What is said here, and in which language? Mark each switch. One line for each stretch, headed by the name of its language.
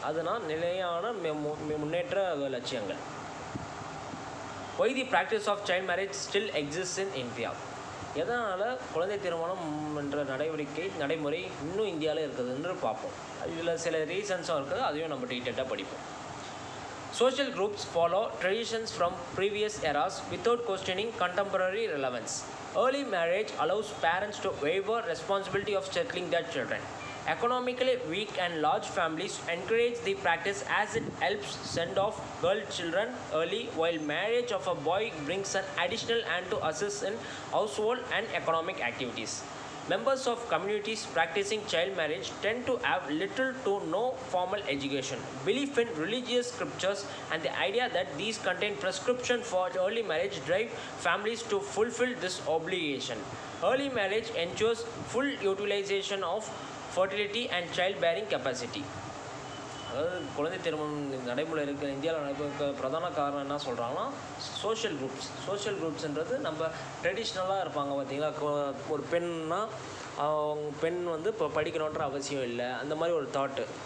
Tamil: அதனால் நிலையான முன்னேற்ற லட்சியங்கள்.
English: Why the practice of child marriage still exists in India?
Tamil: எதனால் குழந்தை திருமணம் என்ற நடைமுறை இன்னும் இந்தியாவில் இருக்குதுன்னு பார்ப்போம். இதில் சில ரீசன்ஸும் இருக்குது, அதையும் நம்ம டீட்டெயிலாக படிப்போம்.
English: Social groups follow traditions from previous eras without questioning contemporary relevance. Early marriage allows parents to waiver responsibility of settling their children. Economically weak and large families encourage the practice as it helps send off girl children early, while marriage of a boy brings an additional hand to assist in household and economic activities. Members of communities practicing child marriage tend to have little to no formal education, belief in religious scriptures, and the idea that these contain prescription for early marriage drive families to fulfill this obligation. Early marriage ensures full utilization of fertility and childbearing capacity.
Tamil: அதாவது குழந்தை திருமணம் நடைமுறை இருக்கிற இந்தியாவில் நடைமுறை பிரதான காரணம் என்ன சொல்கிறாங்கன்னா, சோஷியல் குரூப்ஸ்ன்றது நம்ம ட்ரெடிஷ்னலாக இருப்பாங்க பார்த்திங்களா. ஒரு பெண்ணா அவங்க பெண் வந்து இப்போ படிக்கணுன்ற அவசியம் இல்லை, அந்த மாதிரி ஒரு தாட்டு.